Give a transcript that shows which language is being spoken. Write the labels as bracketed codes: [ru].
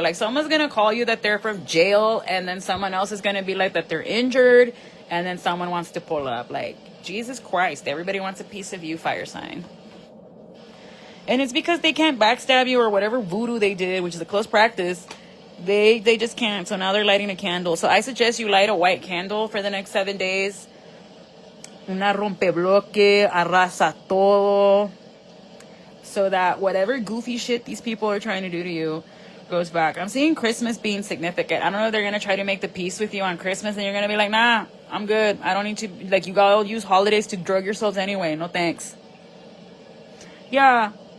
[en] Like, someone's gonna call you that they're from jail, and then someone else is gonna be like that they're injured, and then someone wants to pull up. Like, Jesus Christ, everybody wants a piece of you, fire sign. And it's because they can't backstab you or whatever voodoo they did, which is a close practice. They just can't. So now they're lighting a candle. So I suggest you light a white candle for the next 7 days. [es] Una rompebloque, arrasa todo. [en] So that whatever goofy shit these people are trying to do to you goes back. I'm seeing Christmas being significant. I don't know if they're going to try to make the peace with you on Christmas and you're going to be like, nah, I'm good. I don't need to, like, you gotta use holidays to drug yourselves anyway. No thanks. Yeah.